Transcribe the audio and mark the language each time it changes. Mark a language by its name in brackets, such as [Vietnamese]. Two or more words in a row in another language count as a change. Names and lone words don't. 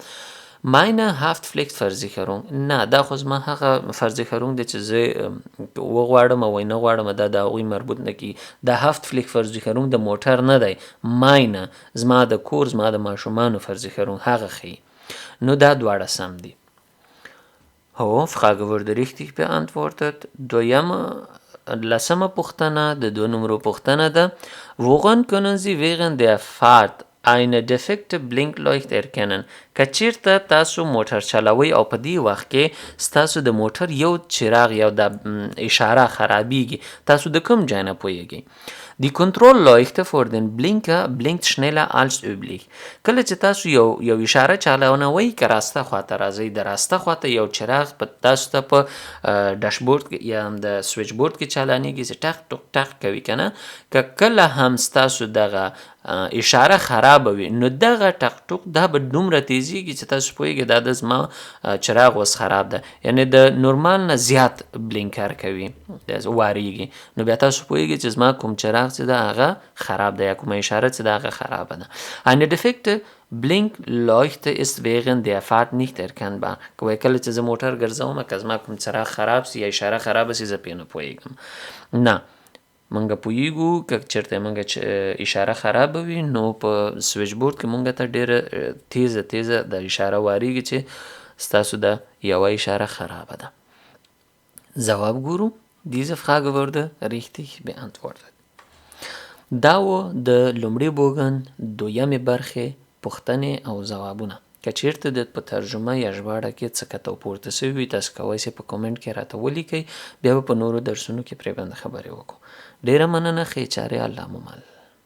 [German] meine Haftpflichtversicherung [Pashto] نه دا خو زما هغه Versicherung دی چې زه وغواړم او نه غواړم دا د هغوی مربوط نه کي. دا Haftpflichtversicherung د موټر نه دی. meine زما د کور زما د ماشومانو Versicherung هغه ښیي. نو دا دواړه سم دي. [German] هو Frage wurde richtig beantwortet. [Pashto] 10مه پوښتنه د 2 نمرو پوښتنه ده. [German] Woran können Sie während der Fahrt eine defekte Blinkleucht erkennen؟ [Pashto] که چیرته تاسو موټر چلوئ او په دې وخت کې ستاسو د موټر یو چراغ یا د اشاره خرابیږي تاسو د کوم ځای نه پوهیږئ؟ [German] Die Kontrollleuchte vor den Blinker blinkt schneller als üblich. [Pashto] کله چې تاسو یو اشاره چالانوئ که راسته خواته راځئ د راسته خواته یو چراغ په تاسو ته په ډاشبورډ کې یا هم د سویچ بورډ کې چالانیږي چې ټک ټک ټک کوي که نه، که کله هم ستاسو دغه اشاره خرابه وي نو دغه ټک ټک دا به دومره تیزیږي چې تاسو پوهیږئ دا د زما چراغ اوس خراب ده، یعنی د نورمال نه زیات بلینکر کوي واریږي. نو بیا تاسو پوهیږئ چې زما کوم چراغ چې ده هغه خراب ده یا کومه اشاره چې ده هغه خرابه ده. [German] Eine defekte Blinkleuchte ist während der Fahrt nicht erkennbar. [Pashto] که وایي کله چې زه موټر ګرځوم که زما کوم چراغ خراب سي یا اشاره خرابه سي زه پرې نه پوهیږم. نه مونږ پوهیږو که چېرته مونږ اشاره خرابه وي نو په سویچ بورډ کې مونږ ته ډېره تیزه د اشاره واریږي چې ستاسو د یوه اشاره خرابه ده. ځواب ګورو. [German] Diese Frage wurde richtig beantwortet. [Pashto] دا و د لومړي بوګن 2مې برخې پوښتنې او ځوابونه. که چیرته د په ترجمه یا ژباړه کې څه کته پورته سوي وي تاسو کولی شئ په کومنټ کې راته ولیکئ، بیا به په نورو درسونو کې پرې باندې خبرې وکړو. ډیره مننه. ښې چارې الله مو مل.